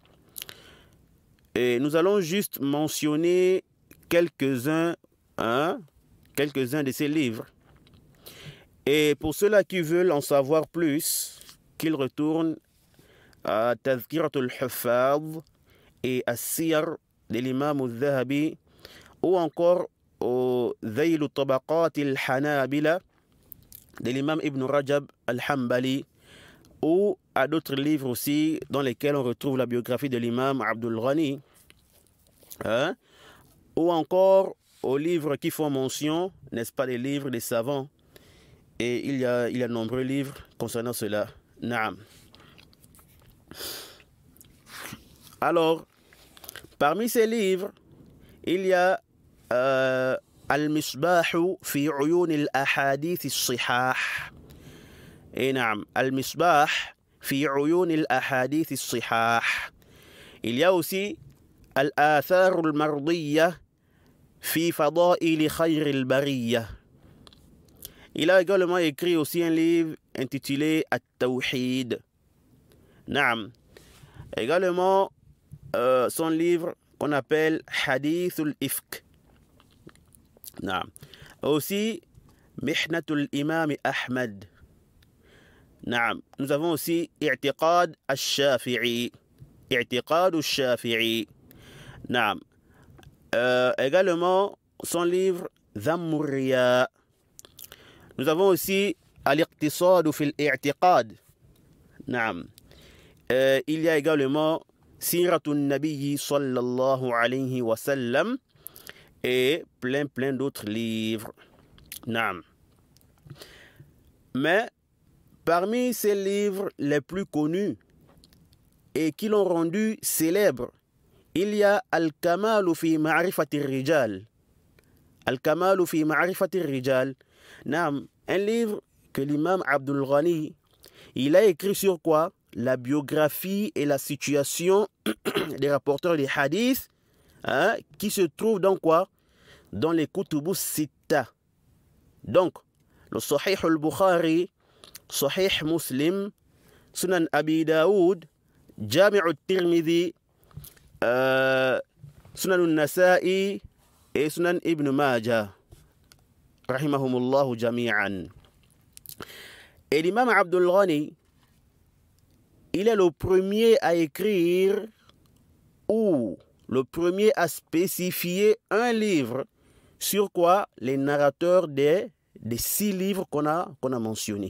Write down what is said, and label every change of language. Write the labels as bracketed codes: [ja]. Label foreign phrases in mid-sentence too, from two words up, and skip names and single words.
[fr] Et nous allons juste mentionner quelques-uns de ces livres. Et pour ceux-là qui veulent en savoir plus, qu'ils retournent à Tazkiratul Huffaz et à Siyar de l'imam al-Dhahabi, ou encore au Dhayl al-Tabaqat al-Hanabila de l'imam Ibn Rajab al-Hanbali, ou à d'autres livres aussi dans lesquels on retrouve la biographie de l'imam Abdul Ghani, ou encore aux livres qui font mention, n'est-ce pas, des livres des savants. Et il y a de nombreux livres concernant cela. Naam. Alors, parmi ces livres, il y a Al-Misbahu fi Uyun al-Ahadith al-Sihah. Et naam, Al-Misbah fi Uyun al-Ahadith al-Sihah. Il y a aussi Al-Athar al-Mardiyya fi Fada'il Khayr al-Bariyya. Il a également écrit aussi un livre intitulé At-Tawhid. Naam. Également, son livre qu'on appelle Hadith al-Ifk. Naam. Aussi, Mihnatul Imam Ahmad. Naam. Nous avons aussi I'tiqad al-Shafi'i. I'tiqad al-Shafi'i. Naam. Également, son livre Dhammur Riya. Nous avons aussi Al-Iqtisad fil I'tiqad. Naam. Il y a également Siratun Nabiyyi [ar] sallallahu alayhi wa sallam [fr] et plein d'autres livres. Naam. Mais parmi ces livres les plus connus et qui l'ont rendu célèbre, il y a Al-Kamalu fi Ma'rifati Rijal. Al-Kamalu fi Ma'rifati Rijal. Naam, un livre que l'imam Abdul Ghani, il a écrit sur quoi? La biographie et la situation des rapporteurs des hadiths, qui se trouvent dans quoi? Dans les Kutubus Sitta. Donc, le Sahih al-Bukhari, Sahih Muslim, Sunan Abi Daoud, Jami' al-Tirmidhi, Sunan al-Nasa'i et Sunan Ibn Majah, [ar] rahimahumullahu jami'an. [fr] Et l'imam Abdul Ghani, il est le premier à écrire ou le premier à spécifier un livre sur quoi les narrateurs des 6 livres qu'on a mentionnés.